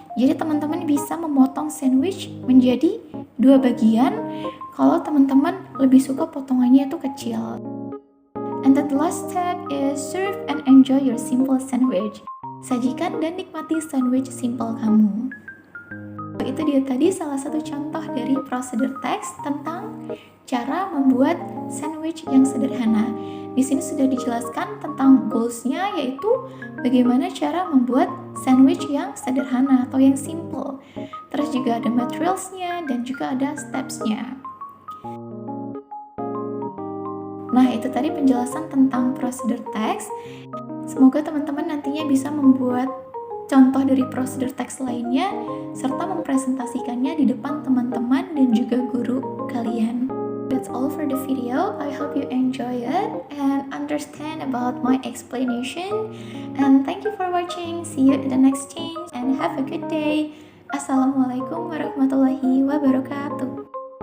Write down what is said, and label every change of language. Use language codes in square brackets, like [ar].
[id] Jadi teman-teman bisa memotong sandwich menjadi 2 bagian kalau teman-teman lebih suka potongannya itu kecil. [en] And the last step is serve and enjoy your simple sandwich. [id] Sajikan dan nikmati sandwich simple kamu. Itu dia tadi salah satu contoh dari prosedur teks tentang cara membuat sandwich yang sederhana. Di sini sudah dijelaskan tentang goals-nya, yaitu bagaimana cara membuat sandwich yang sederhana atau yang simple. Terus juga ada materials-nya dan juga ada steps-nya. Nah, itu tadi penjelasan tentang prosedur teks. Semoga teman-teman nantinya bisa membuat contoh dari prosedur teks lainnya serta mempresentasikannya di depan teman-teman dan juga guru kalian. [en] That's all for the video. I hope you enjoy it and understand about my explanation. And thank you for watching. See you in the next change and have a good day. Assalamualaikum warahmatullahi wabarakatuh.